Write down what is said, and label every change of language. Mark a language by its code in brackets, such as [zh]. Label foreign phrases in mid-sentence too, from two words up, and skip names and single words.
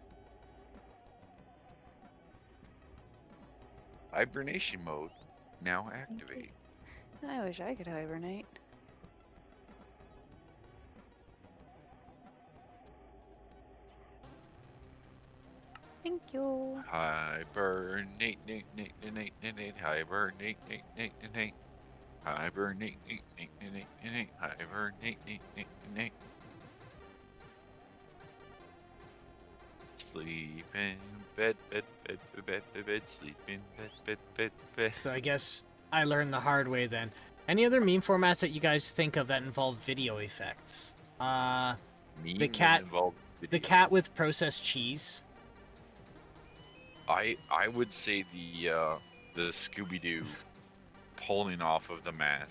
[en] Hibernation mode now activate. I wish I could hibernate. Thank you. Hibernate, nate, nate, nate, nate, nate, hibernate, nate, nate, nate, hibernate, nate, nate, nate, nate, hibernate, nate, nate, nate. Sleep in bed, bed, bed, bed, bed, bed, sleep in bed, bed, bed, bed. So I guess I learned the hard way then. Any other meme formats that you guys think of that involve video effects? The cat with processed cheese. I would say the Scooby-Doo pulling off of the mask.